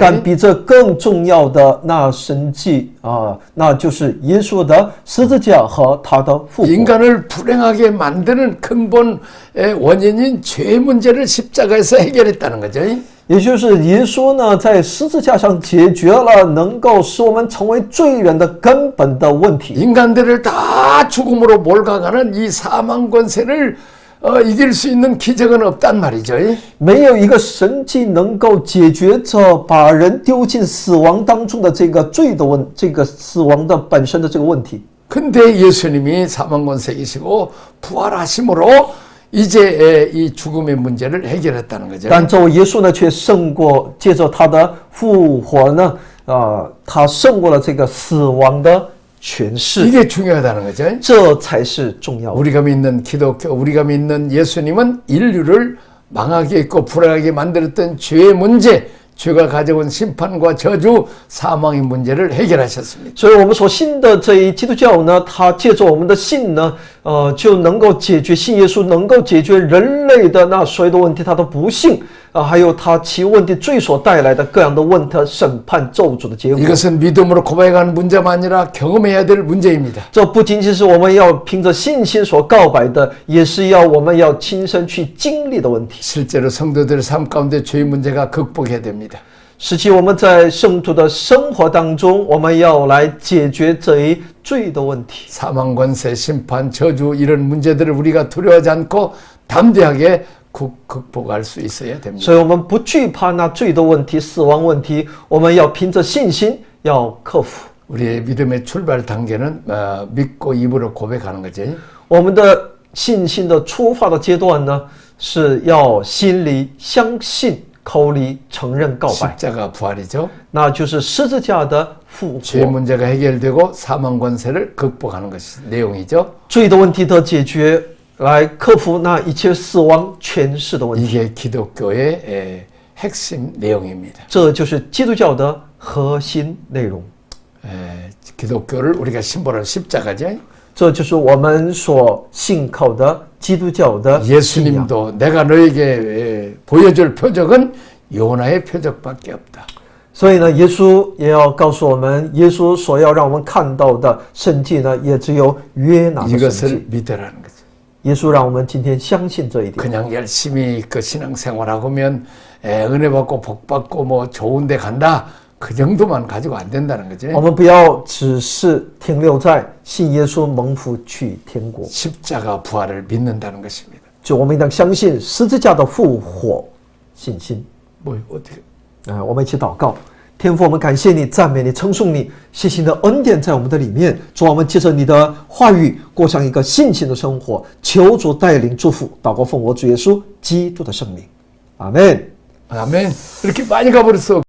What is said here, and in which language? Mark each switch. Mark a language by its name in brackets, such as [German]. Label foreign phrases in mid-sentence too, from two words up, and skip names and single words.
[Chinese] 但比这更重要的那神迹啊，那就是耶稣的十字架和他的复活。 [Korean] 인간을 불행하게 만드는 근본 원인인 죄 문제를 십자가에서 해결했다는 거죠. [Chinese] 也就是耶稣呢，在十字架上解决了能够使我们成为罪人的根本的问题。 [Korean] 인간들을 다 죽음으로 몰아가는 이 사망 권세를 이길 수 있는 기적은 없단 말이죠. [Chinese] 没有一个神迹能够解决这把人丢进死亡当中的这个罪的这个死亡的本身的这个问题。 [Korean] 근데 예수님이 사망 권세 이시고 부활하심으로 이제 이 죽음의 문제를 해결했다는 거죠. [Chinese] 但这位耶稣呢，却胜过，借着他的复活呢，他胜过了这个死亡的权势， [Korean] 이게 중요하다는 거죠. [Chinese] 这才是重要的。 [Korean] 우리가 믿는 기독교, 우리가 믿는 예수님은 인류를 망하게 있고 불행하게 만들었던 죄의 문제, 죄가 가져온 심판과 저주, 사망의 문제를 해결하셨습니다. [Chinese] 所以我们所信的这一基督教呢，它借着我们的信呢，就能够解决信耶稣，能够解决人类的那所有的问题，他的不幸还有他其问题罪所带来的各样的问题、审判、咒诅的结果。 [Korean] 이것은 믿음으로 고백하는 문제만 아니라 경험해야 될 문제입니다. [Chinese] 这不仅仅是我们要凭着信心所告白的，也是我们要亲身去经历的问题。 [Korean] 실제로 성도들의 삶 가운데 죄의 문제가 극복해야 됩니다. [Chinese] 实际我们在圣徒的生活当中，我们要来解决这一罪的问题。 [Korean] 사망 권세, 심판, 저주 이런 문제들을 우리가 두려워하지 않고 담대하게 극복할 수 있어야 됩니다. [Chinese] 所以我们不惧怕那罪的问题、死亡问题，我们要凭着信心要克服。 [Korean] 우리의 믿음의 출발 단계는 믿고 입으로 고백하는 거죠. [Chinese] 我们的信心的出发的阶段呢，是要心里相信，口里承认告白， [Korean] 십자가 부활이죠. [Chinese] 那就是十字架的复 [Korean] 죄 [Chinese] 活， [Korean] 문제가 해결되고 사망 권세를 극복하는 것이 내용이죠. [Chinese] 罪的问题的解决，来克服那一切死亡权势的问题。 [Korean] 이게 기독교의 핵심 내용입니다. [Chinese] 这就是基督教的核心内容， [Korean] 기독교를 우리가 심벌한 십자가죠. [Chinese] 这就是我们所信靠的基督教的信仰。 [Korean] 예수님도 내가 너에게 보여줄 표적은 요나의 표적밖에 없다. [Chinese] 所以呢，耶稣也要告诉我们，耶稣所要让我们看到的神迹呢，也只有约拿的神 [Korean] 이것을 [Chinese] 迹。 [Korean] 믿으라는 거죠. [Chinese] 耶稣让我们今天相信这一点。 [Korean] 그냥 열심히 그 신앙생활하고면 은혜 받고 복 받고 뭐 좋은데 간다. 그 정도만 가지고 안 된다는 거죠. [Chinese] 我们不要只是停留在信耶稣蒙福去天国， [Korean] 십자가 부활을 믿는다는 것입니다. [Chinese] 就我们应当相信十字架的复活信心。 [Korean] 뭐 어떻게? [Chinese] 我们一起祷告。天父，我们感谢你，赞美你，称颂你，谢谢你的恩典在我们的里面。主，我们借着你的话语过上一个信心的生活。求主带领祝福，祷告奉我主耶稣基督的圣名，阿门。 [Korean] 아멘. 이렇게 많이 가버렸어.